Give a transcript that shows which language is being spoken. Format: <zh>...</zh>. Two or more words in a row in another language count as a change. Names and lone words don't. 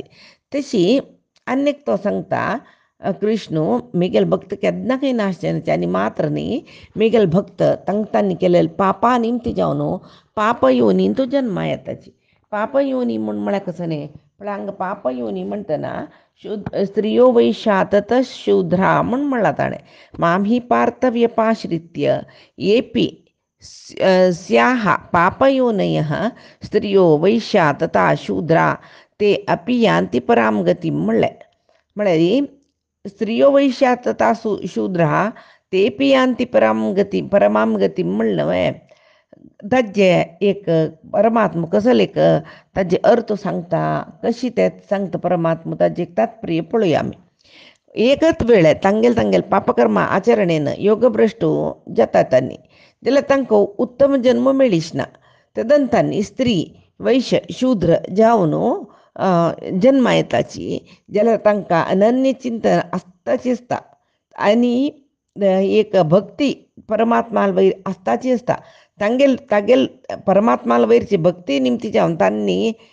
<kok>तशी आनीक तो सांगता कृष्ण मेगेल भक्त केन्नाय नाश जायनाची आनी मात्र न्ही मेगेल भक्त तांणी केलेले पापा निमती जावन पाप योनींत जन्मा येताची. पाप योनी म्हळ्यार कसं न्ही पण हांगा पाप योनी म्हणटना स्त्रियो वैशातत शूद्रा म्हूण म्हणला ताणें.</kok> <sa>मां हि पार्थव्यपाश्रित्य येपि स्याः पापयोनयः स्त्रियो वैश्या तथा शूद्रा ते अपि यान्ति परां गतिं म्हणलें.</sa> <kok>म्हळ्यार</kok> <sa>स्त्रियो वैश्या तथा शूद्रा तेपी यांती परमाम गती</sa> <kok>म्हणलं वय ताजे एक परमात्मा कसं एक ताजे अर्थ सांगता कशी त्यात सांगता परमात्मा ताजे एक तात्पर्य पळूया आम्ही एकच वेळ तांगेल पापकर्म आचरणेनं योगभ्रष्टू जातातांनी जाल्यार तांकां उत्तम जन्म मेळीच ना तदंतांनी स्त्री वैश्य शूद्र जावन जन्मा येताची जाल्यार तांकां अनन्य चिंतन आसताची आसता आनी एक भक्ती परमात्माल वयर आसताची आसता तागेल परमात्माल वयरची भक्ती निमती जावन तांणी</kok>